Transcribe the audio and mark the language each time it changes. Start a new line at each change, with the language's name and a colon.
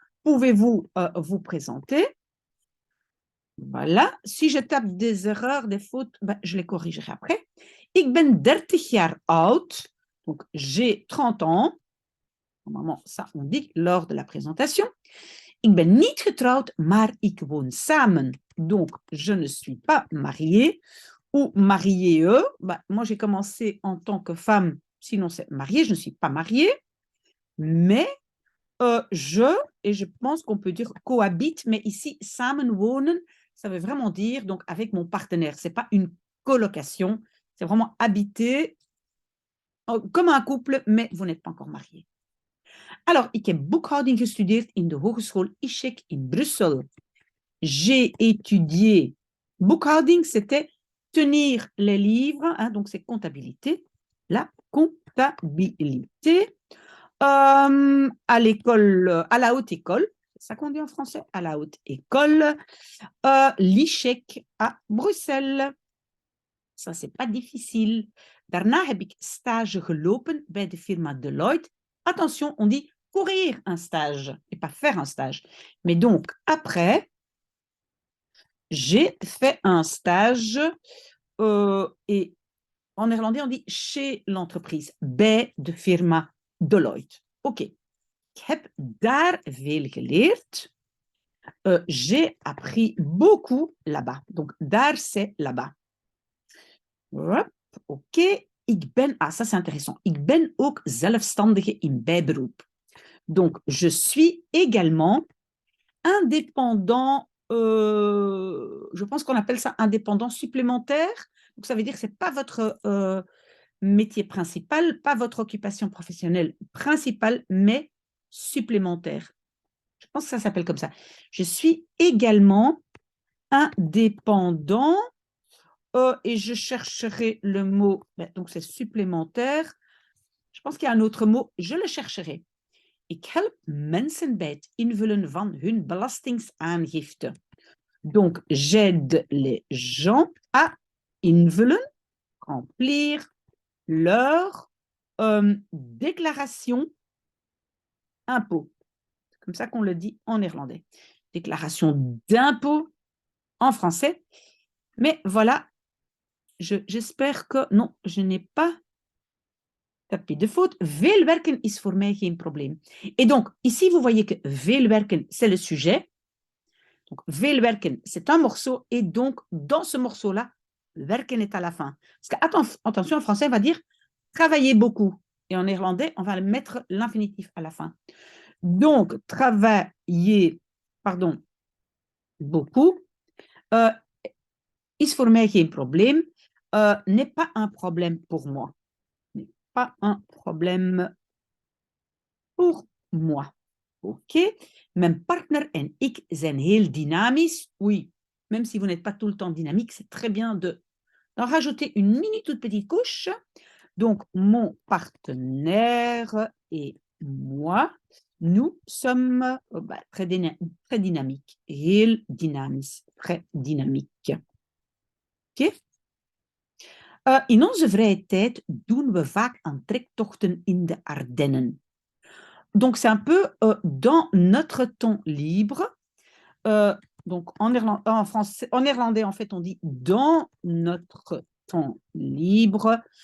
French: Pouvez-vous vous présenter? Voilà. Si je tape des erreurs, des fautes, ben, je les corrigerai après.
Dutch: Ik ben 30 jaar oud.
French: Donc, j'ai 30 ans. Normalement, ça, on dit lors de la présentation.
Dutch: Ik ben niet getrouwd, maar ik woon samen.
French: Donc, je ne suis pas mariée ou mariée. Bah, moi, j'ai commencé en tant que femme, sinon c'est mariée, je ne suis pas mariée, mais et je pense qu'on peut dire cohabite, mais ici, samenwonen, ça veut vraiment dire donc avec mon partenaire. Ce n'est pas une colocation, c'est vraiment habiter comme un couple, mais vous n'êtes pas encore marié.
Dutch: Alors, ik heb boekhouding gestudeerd in de Hogeschool Ischek in Brussel.
French: J'ai étudié bookhouding, c'était tenir les livres, hein, donc c'est comptabilité, la comptabilité à l'école, à la haute école, c'est ça qu'on dit en français, à la haute école, l'ICHEC à Bruxelles. Ça, c'est pas difficile.
Dutch: Daarna heb ik stage gelopen bij de firma Deloitte.
French: Attention, on dit courir un stage et pas faire un stage. Mais donc, après, j'ai fait un stage et en néerlandais, on dit chez l'entreprise,
Dutch: bij de firma Deloitte. Oké. Ik heb daar veel geleerd.
French: J'ai appris beaucoup là-bas. Donc, daar, c'est là-bas. Oké.
Dutch: Ik ben,
French: ça c'est intéressant.
Dutch: Ik ben ook zelfstandige in bijberoep.
French: Donc, je suis également indépendant, je pense qu'on appelle ça indépendant supplémentaire. Donc, ça veut dire que ce n'est pas votre métier principal, pas votre occupation professionnelle principale, mais supplémentaire. Je pense que ça s'appelle comme ça. Je suis également indépendant et je chercherai le mot, donc c'est supplémentaire. Je pense qu'il y a un autre mot, je le chercherai.
Dutch: Ik help mensen bij het invullen van hun belastingaangifte.
French: Donc, j'aide les gens à invullen, remplir leur déclaration impôt. C'est comme ça qu'on le dit en néerlandais. Déclaration d'impôt en français. Mais voilà, j'espère que... Non, je n'ai pas tapé de faute.
Dutch: Veel werken is voor mij geen probleem.
French: Et donc, ici, vous voyez que
Dutch: veel werken,
French: c'est le sujet. Donc, veel werken, c'est un morceau. Et donc, dans ce morceau-là, werken est à la fin. Parce que, attention, en français, on va dire travailler beaucoup. Et en néerlandais, on va mettre l'infinitif à la fin. Donc, travailler, beaucoup,
Dutch: is voor mij geen probleem,
French: n'est pas un problème pour moi. N'est pas un problème pour moi. Ok.
Dutch: Mijn partner en ik zijn heel dynamisch.
French: Oui, même si vous n'êtes pas tout le temps dynamique, c'est très bien d'en rajouter une mini toute petite couche. Donc, mon partenaire et moi, nous sommes très dynamiques.
Dutch: Heel dynamisch,
French: très dynamique. Ok.
Dutch: In onze vrije tijd doen we vaak aan trektochten in de Ardennen.
French: Donc, c'est un peu dans notre temps libre. Donc, en néerlandais, en fait, on dit dans notre temps libre.